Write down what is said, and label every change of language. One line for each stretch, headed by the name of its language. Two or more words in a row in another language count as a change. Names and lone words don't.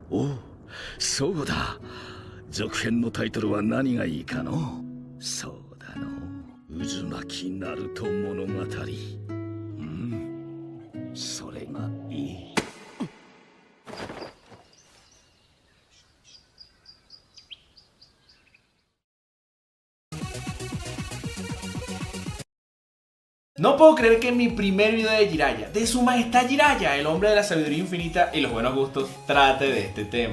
Japanese: おう、そうだ。続編のタイトルは何がいいかの？そうだの。渦巻きナルト物語。それがいい。
Spanish: No puedo creer que en mi primer video de Jiraiya, de su majestad Jiraiya, el hombre de la sabiduría infinita y los buenos gustos, trate de este tema.